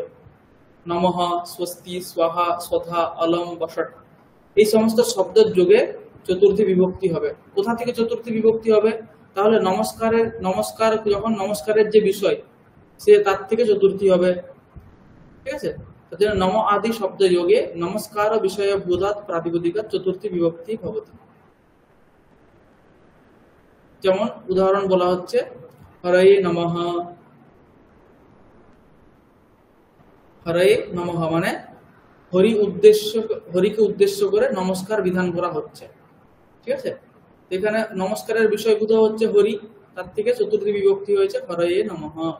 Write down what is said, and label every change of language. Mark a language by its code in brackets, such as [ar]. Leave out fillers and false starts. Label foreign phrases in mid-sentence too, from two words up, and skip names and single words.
[bn] নমঃ, স্বস্তি, স্বাহা, স্বধা, অলম, বসট, এই সমস্ত শব্দের যোগে চতুর্থী বিভক্তি হবে। কোথা থেকে চতুর্থী বিভক্তি হবে? তাহলে নমস্কার যখন নমস্কারের যে বিষয়, সে তার থেকে চতুর্থী হবে। ঠিক আছে, [sa] तत्र नम आदि शब्द योगे नमस्कार विषय भूतात् प्रातिपदिकात् चतुर्थी विभक्ति भवति। [bn] যেমন উদাহরণ বলা হচ্ছে [sa] হরয়ে নমঃ, হরয়ে নমঃ [bn] মানে হরিকে উদ্দেশ্য করে নমস্কার বিধান করা হচ্ছে। ঠিক আছে, এখানে নমস্কারের বিষয়ভূত হচ্ছে হরি, তার থেকে চতুর্থী বিভক্তি হয়েছে [sa] হরয়ে নমঃ।